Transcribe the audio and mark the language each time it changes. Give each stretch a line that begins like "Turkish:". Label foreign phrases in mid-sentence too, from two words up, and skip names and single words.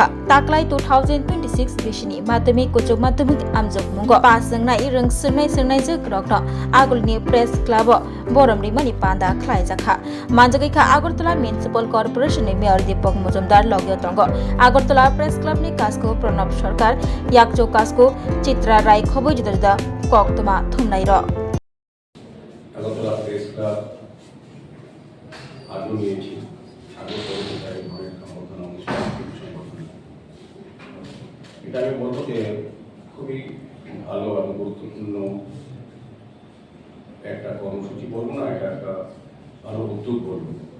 Kok Borok: Taklai 2026 bishini madhyamik kuchuk madhyamik amjok mungo pas jangnai rong sernai jok rokno agolni Press Club borom rimani panda khlai jakha. Manjagai kha Agartala Municipal Corporation ni Mayor Deepak Mujumdar logyo tongo. Agartala Press Club ni kasko Pranab Sarkar yakcho kasko Chitra Rai khoboi jida koktoma thumnai ro.
Bangla: আগরতলা প্রেস ক্লাব আগে নিয়েছি আগরতলা ঘরের সম্বর্ধনা অনুষ্ঠান সংগঠন এটা আমি বলবো যে খুবই ভালো এবং গুরুত্বপূর্ণ একটা কর্মসূচি বলবো না, এটা একটা ভালো উদ্যোগ বলবো।